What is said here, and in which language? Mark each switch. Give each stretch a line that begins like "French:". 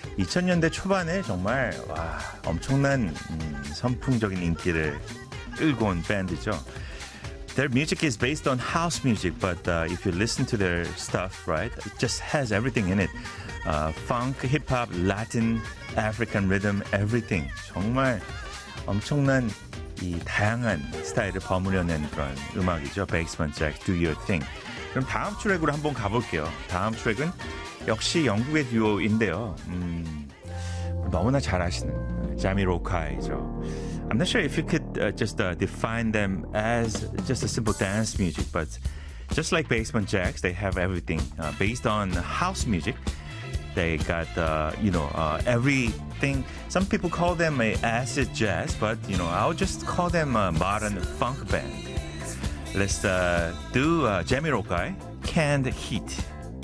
Korean: 2000년대 초반에 정말 와 엄청난 선풍적인 인기를 끌고 온 밴드죠.
English: Their music is based on house music, but if you listen to their stuff, right, it just has everything in it. Funk, hip-hop, Latin, African rhythm, everything.
Korean: 정말 엄청난 이 다양한 스타일을 버무려낸 그런 음악이죠.
English: Basement Jacks, Do Your Thing.
Korean: 그럼 다음 트랙으로 한번 가볼게요. 다음 트랙은 역시 영국의 듀오인데요. 너무나 잘 아시는 자미로카이죠.
English: I'm not sure if you could just define them as just a simple dance music, but just like Basement Jacks, they have everything based on house music. They got, you know, everything. Some people call them a acid jazz, but, you know, I'll just call them a modern funk band. Let's do Jamiroquai, Canned Heat.